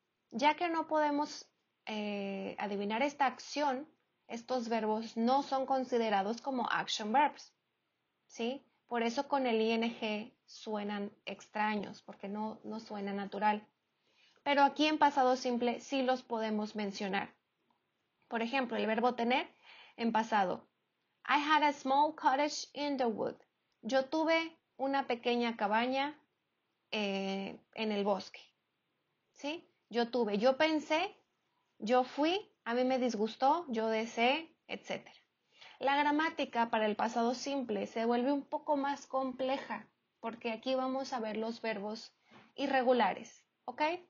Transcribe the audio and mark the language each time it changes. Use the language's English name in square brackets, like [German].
[Spanish] Ya que no podemos adivinar esta acción, estos verbos no son considerados como action verbs, ¿sí? Por eso con el ing suenan extraños, porque no suena natural. Pero aquí en pasado simple sí los podemos mencionar. Por ejemplo, el verbo tener en pasado. [English] I had a small cottage in the wood. [Spanish] Yo tuve una pequeña cabaña en el bosque. ¿Sí? Yo tuve, yo pensé, yo fui, a mí me disgustó, yo deseé, etc. La gramática para el pasado simple se vuelve un poco más compleja porque aquí vamos a ver los verbos irregulares. ¿Ok?